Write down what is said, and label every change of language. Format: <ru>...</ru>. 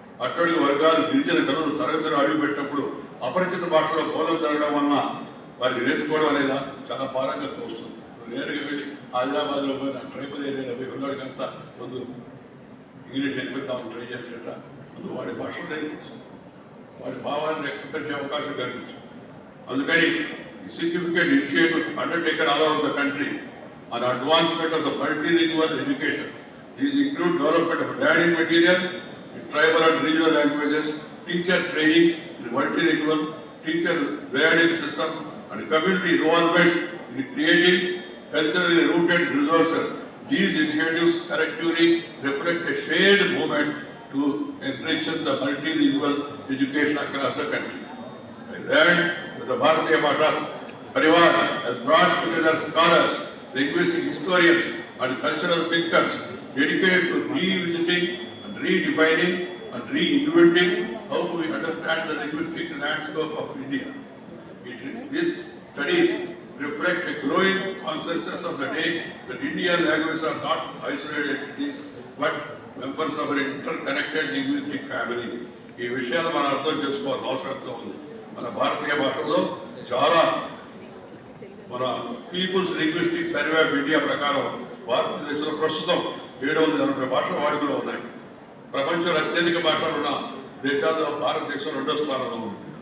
<te>అట్టడి వర్గాలు, గిరిజన గనులు తరగతిలో అడుగుపెట్టినప్పుడు అపరిచిత భాషలో బోధన జరగడం వలన వారికి నేర్చుకోవడం అనేది చాలా భారంగా తోస్తుంది. నేరుగా వెళ్ళి ఆదిలాబాద్లో పోయిన ట్రైబల్ ఏరియాలో పోయి ఉన్నవాడికి అంతా ముందు ఇంగ్లీష్ నేర్పిద్దామని ట్రై చేసేట ముందు వాడి భాషను నేర్పించు, వాడి భావాన్ని వ్యక్తపరిచే అవకాశం కల్పించు. అందుకని</te> <en>significant initiative undertaken all over the country on advancement of the multilingual education. These include development of learning material in tribal and regional languages, teacher training in multilingual, teacher learning system, and community involvement in creating culturally rooted resources. These initiatives collectively reflect a shared movement to enrich the multilingual education across the country. I learned that the Bharatiya Bhasha Parivar has brought together scholars, linguistic historians, and cultural thinkers dedicated to revisiting and redefining and reinventing how we understand the linguistic landscape of India. These studies reflect a growing consensus of the day that Indian languages are not isolated entities but members of an interconnected linguistic family.</en> <te>ఈ విషయాలు మనం అర్థం చేసుకోవాల్సిన అవసరంతో ఉంది. మన భారతీయ భాషలో చాలా మన peoples linguistic survey of India ప్రకారం భారతదేశంలో ప్రస్తుతం 780 భాషల వాడుకలో ఉన్నాయి. ప్రపంచంలో అత్యధిక భాషలు ఉన్న దేశాల్లో భారతదేశం 2వ స్థానంలో ఉంది.</te>